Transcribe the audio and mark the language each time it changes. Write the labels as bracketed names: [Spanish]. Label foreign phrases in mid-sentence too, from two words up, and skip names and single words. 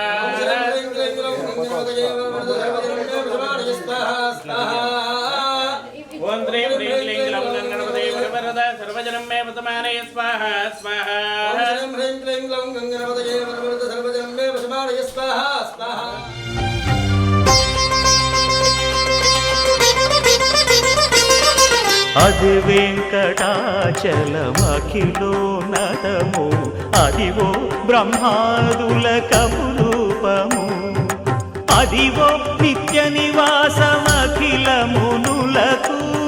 [Sanskrit] ओम श्रीं ह्रीं क्लीं ग्लौं गणपतये वरवरद सर्वजनं मे वसमानय स्वाहा स्वाहा ओम श्रीं ह्रीं क्लीं ग्लौं गणपतये वरवरद सर्वजनं मे वसमानय स्वाहा स्वाहा ओम श्रीं ह्रीं क्लीं ग्लौं गणपतये वरवरद सर्वजनं मे वसमानय स्वाहा स्वाहा [Telugu] అది వెంకటాచలమఖిలోన్నతము అదివో బ్రహ్మాదుల కపురూపము అదివో నిత్య నివాసమఖిల మునులకు